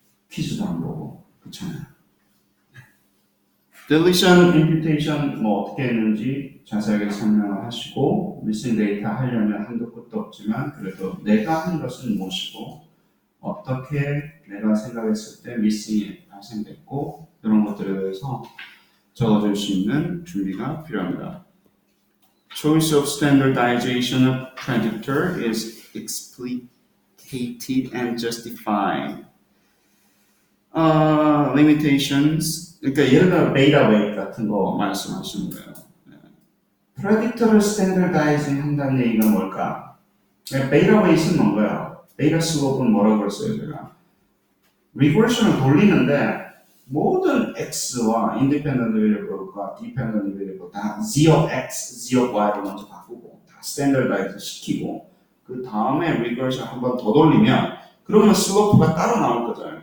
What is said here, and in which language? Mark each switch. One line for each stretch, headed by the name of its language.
Korean: 퀴즈도 안 보고. 그렇잖아요. deletion, imputation 뭐 어떻게 했는지 자세하게 설명을 하시고 missing data 하려면 한도 끝도 없지만 그래도 내가 한 것은 무엇이고 어떻게 내가 생각했을 때 missing이 발생됐고 이런 것들에 대해서 적어줄 수 있는 준비가 필요합니다.
English: Choice of standardization of predictor is explicated and justified. Limitations.
Korean: 그러니까 예를 들어 베이타 웨이트 같은 거 말씀하시는 거예요. 프레딕터를 스탠더다이징 한다는 얘기가 뭘까? 베이타 웨이트는 뭔가요? 베이타 슬로프는 뭐라고 그랬어요 제가? 리그레션을 돌리는데 모든 x와 independent variable과 dependent variable 다 z of x, z of y로 먼저 바꾸고 다 스탠더다이즈 시키고 그 다음에 리그레션 한 번 더 돌리면 그러면 슬로프가 따로 나올 거잖아요.